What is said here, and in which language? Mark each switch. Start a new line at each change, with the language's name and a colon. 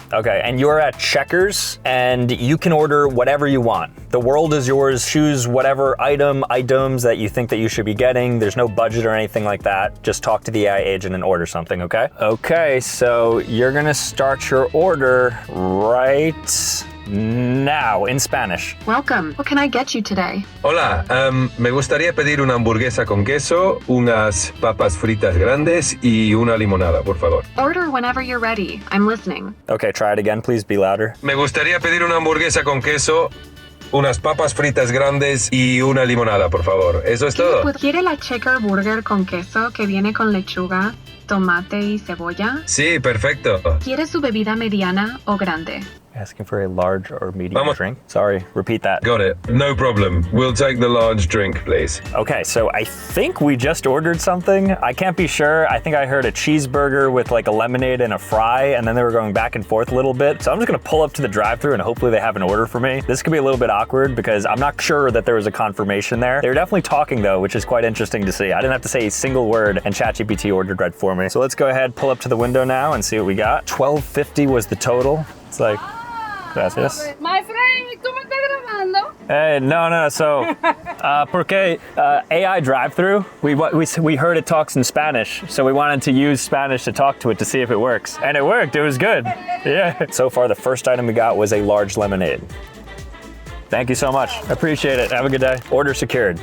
English: Okay, and you're at Checkers and you can order whatever you want. The world is yours. Choose whatever items that you think that you should be getting. There's no budget or anything like that. Just talk to the AI agent and order something, okay? Okay, so you're gonna start your order right now in Spanish. Welcome. What can I get you today?
Spanish: Hola, me gustaría pedir una hamburguesa con queso, unas papas fritas grandes y una limonada, por favor.
English: Order whenever you're ready. I'm listening. Okay, try it again, please be louder.
Spanish: Me gustaría pedir una hamburguesa con queso, unas papas fritas grandes y una limonada, por favor. Eso es todo. ¿Quiere la checker burger con queso que viene con lechuga, tomate y cebolla? Sí, perfecto. ¿Quiere su bebida mediana o grande?
English: Asking for a large or medium drink. Sorry, repeat that. Got it. No problem. We'll take the large drink, please. Okay, so I think we just ordered something. I can't be sure. I think I heard a cheeseburger with like a lemonade and a fry, and then they were going back and forth a little bit. So I'm just gonna pull up to the drive-thru and hopefully they have an order for me. This could be a little bit awkward because I'm not sure that there was a confirmation there. They were definitely talking though, which is quite interesting to see. I didn't have to say a single word and ChatGPT ordered right for me. So let's go ahead, pull up to the window now and see what we got. $12.50 was the total. It's like, gracias. My friend,
Spanish: ¿cómo estás grabando?
English: Hey, no. So, porque AI drive-thru, we heard it talks in Spanish, so we wanted to use Spanish to talk to it to see if it works, and it worked. It was good. Yeah. So far, the first item we got was a large lemonade. Thank you so much. I appreciate it. Have a good day. Order secured.